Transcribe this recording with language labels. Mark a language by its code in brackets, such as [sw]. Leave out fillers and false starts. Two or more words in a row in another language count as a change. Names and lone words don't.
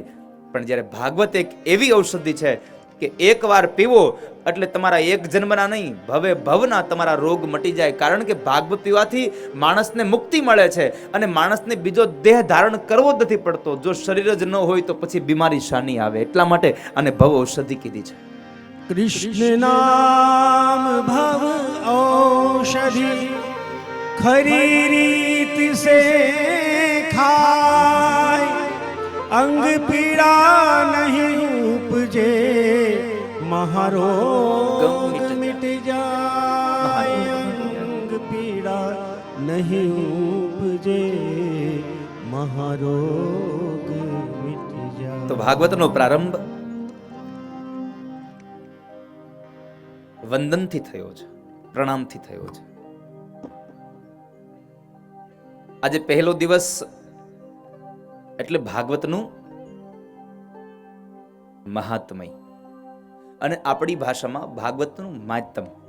[gu] પણ જ્યારે ભાગવત એક એવી ઔષધિ છે કે એકવાર પીવો એટલે તમારા એક જન્મના નહીં, ભવે ભવના તમારા રોગ મટી જાય. કારણ કે ભાગવત પીવાથી માણસને મુક્તિ મળે છે, અને માણસને બીજો દેહ ધારણ કરવો જ નથી પડતો. જો શરીર જ ન હોય તો પછી બીમારી શાની આવે? એટલા માટે આને ભવ ઔષધિ કીધી છે. [hi] कृष्ण नाम भव औषधि खरी रीत से खाय अंग पीड़ा नहीं उपजे महारोग मिट जाय अंग पीड़ा नहीं उपजे महारोग मिट जाय. [gu] તો ભાગવતનો પ્રારંભ વંદનથી થયો છે, પ્રણામથી થયો છે. આજે પહેલો દિવસ એટલે ભાગવતનું મહાત્મય, અને આપણી ભાષામાં ભાગવતનું મહાત્મ.